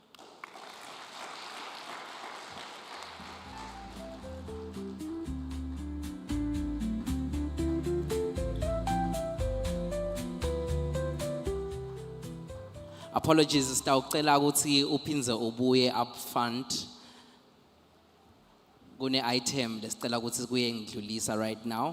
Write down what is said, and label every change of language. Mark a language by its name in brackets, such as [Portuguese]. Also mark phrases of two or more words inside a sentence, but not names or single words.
[Swati] Apologies, sitawucela ukuthi uphinze ubuye [English] up front. [Swati] Kune item lesicela ukuthi kuye ngidlulisa [English] right now.